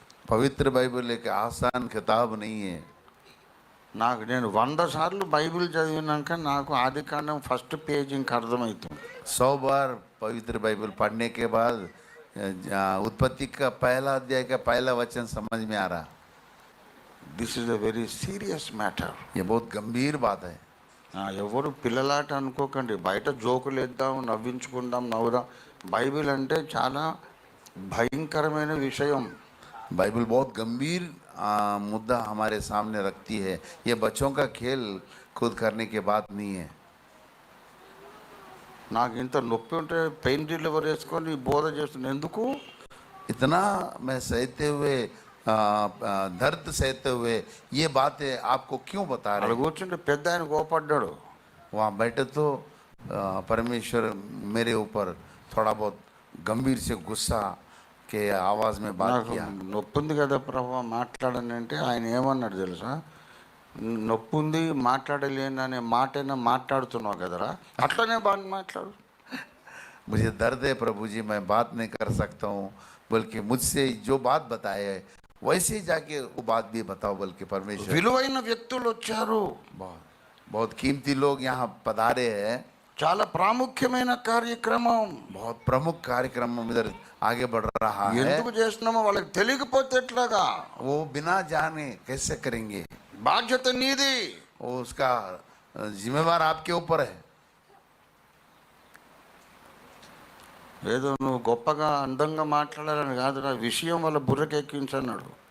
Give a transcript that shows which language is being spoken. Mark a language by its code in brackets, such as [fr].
[hi] पवित्र बाइबल एक आसान किताब नहीं है। [te] నేను 100 సార్లు బైబిల్ చదివినాక నాకు ఆదికాండం ఫస్ట్ పేజ్ ఇంకా అర్థమవుతుంది. [hi] 100 बार पवित्र बाइबल पढ़ने के बाद उत्पत्ति का पहला अध्याय का पहला वचन समझ में आ रहा। [en] This is a very serious matter. [hi] ये बहुत गंभीर बात है। [te] ఎవరు పిల్లలాట అనుకోకండి, బయట జోకులు వేద్దాం, నవ్వించుకుందాం, నవ్వుదాం. బైబిల్ అంటే చాలా భయంకరమైన విషయం. [hi] बाइबल बहुत गंभीर मुद्दा हमारे सामने रखती है। ये बच्चों का खेल खुद करने के बात नहीं है। [te] నాకు ఇంత నొప్పి ఉంటే పెయిన్ రిలీవర్ వేసుకొని బోధ చేస్తున్నాను ఎందుకు? [hi] इतना मैं सहते हुए दर्द सहते हुए ये बातें आपको क्यों बता रहे? [te] అలా కూర్చుంటే పెద్ద ఆయన కోపడ్డాడు. [hi] वहाँ बैठे तो परमेश्वर मेरे ऊपर थोड़ा बहुत गंभीर से गुस्सा के आवाज़ में बात किया। [te] నొప్పి ఉంది కదా ప్రభు మాట్లాడని అంటే ఆయన ఏమన్నాడు తెలుసా? నొప్పి ఉంది మాట్లాడలేను అనే మాటైనా మాట్లాడుతున్నావు కదరా, అట్లనే బాగా మాట్లాడు. [hi] मुझे दर्द है प्रभु जी, मैं बात नहीं कर सकता हूँ, बल्कि मुझसे जो बात बताए वैसे ही जाके वो बात भी बताओ। बल्कि परमेश्वर [te] విలువైన వ్యక్తులు వచ్చారు, [hi] बहुत बहुत कीमती लोग यहाँ पधारे हैं। [te] చాలా ప్రాముఖ్యమైన కార్యక్రమం, [hi] बहुत प्रमुख कार्यक्रम इधर आगे बढ़ रहा है। [te] ఎందుకు చేస్తున్నామో వాళ్ళకి తెలియకపోతే ఎట్లాగా? [hi] वो बिना जाने कैसे करेंगे? [te] బాధ్యత నీది. [hi] वो उसका जिम्मेवार आपके ऊपर है। [te] ఏదో నువ్వు గొప్పగా అందంగా మాట్లాడాలని కాదురా, విషయం వాళ్ళ బుర్రకెక్కించన్నాడు.